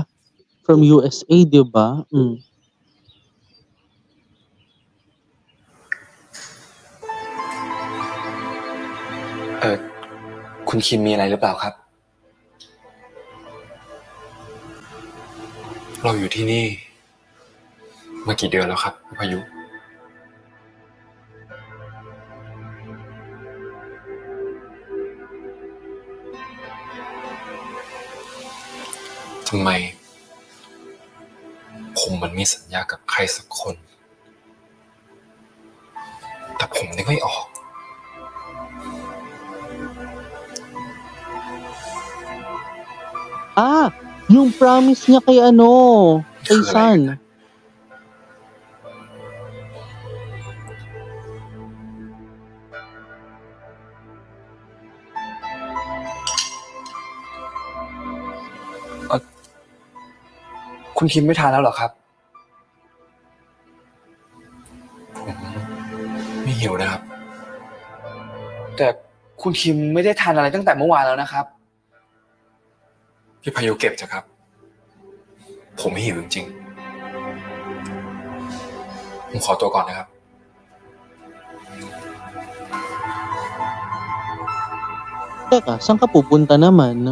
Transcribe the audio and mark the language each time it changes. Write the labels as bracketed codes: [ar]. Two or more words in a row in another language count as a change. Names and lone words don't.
[en] From USA, [tl] di ba? Mm. [th] คุณคิมมีอะไรหรือเปล่าครับ เราอยู่ที่นี่มากี่เดือนแล้วครับพายุ ทำไมผมมันมีสัญญากับใครสักคน แต่ผมนึกไม่ออก [tl] Yung promise niya kay kay Sun. [th] คุณคิมไม่ทานแล้วเหรอครับ ผมไม่หิวนะครับ แต่คุณคิมไม่ได้ทานอะไรตั้งแต่เมื่อวานแล้วนะครับ พี่พายุเก็บเถอะครับ ผมไม่หิวจริงๆผมขอตัวก่อนนะครับ [tl] Teka, saan ka pupunta naman?